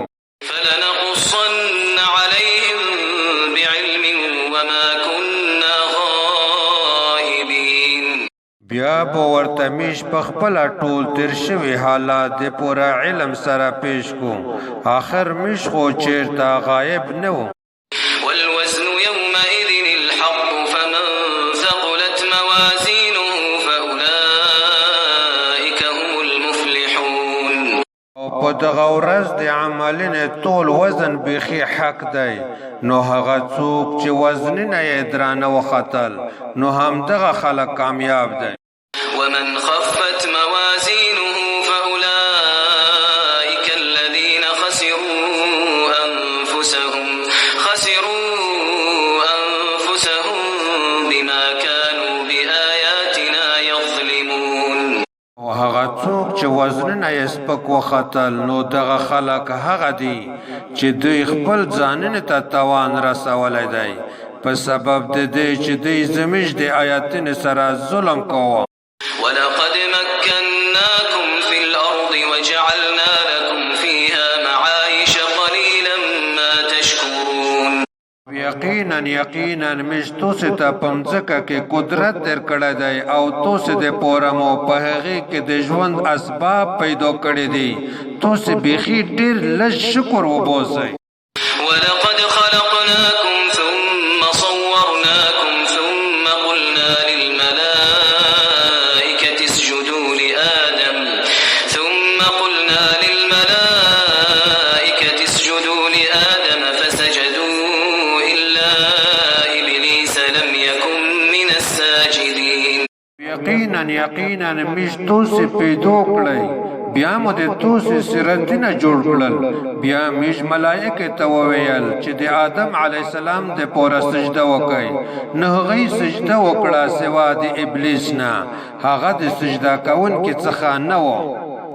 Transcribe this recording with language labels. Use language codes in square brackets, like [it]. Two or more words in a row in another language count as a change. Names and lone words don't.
[ar] فلنقصن عليهم بعلم وما كنا غائبين. [ps] بیا به ورته موږ په خپله ټول تېر شوي حالات د پوره علم سره پیش کړو، آخر موږ خو چېرته غایب نه وو. [ar] والوزن يومئذ الحق فمن ثقلت موازينه فأولئك هم المفلحون. [ps] او په دغه ورځ د عملونو ټول وزن بیخي حق دی، نو هغه څوک چې وزنونه یې درانه وختل، نو همدغه خلک کامیاب دی. [ar] ومن خفت موازينه فأولئك الذين خسروا أنفسهم بما كانوا بآياتنا يظلمون. [ps] او هغه څوک چې وزنونه یې سپک وختل، نو دغه خلک هغه دي چې دوی خپل ځانونو ته تاوان رسولی دی په سبب د دې چې دوی زموږ د آیاتونو سره ظلم کوه. [ar] ولقد مكناكم في الأرض وجعلنا لكم فيها معايش قليلا ما تشكرون. [ps] یقینا موږ تاسو ته په مځکه کې قدرت درکړی دی، او تاسو د پوره مو په هغې کې د ژوند اسباب پیدا کړي دي. تاسو بیخي ډېر لږ شکر وباسئ. [ar] ولقد خلقناكم ثم صورناكم ثم قلنا للملائكة اسجدوا لآدم فسجدوا إلا إبليس لم يكن من الساجدين. [ps] یقینا موږ تاسو پیدا کړئ، بیا مو د تاسو صورتونه جوړ کړل. بیا موږ ملائکه ته وویل چې د آدم [ar] علیه السلام [ps] د پوره سجده وکړي، نو هغوی سجده وکړه سوا د ابلیس نه، هغه د سجده کوونکي څخه نه و.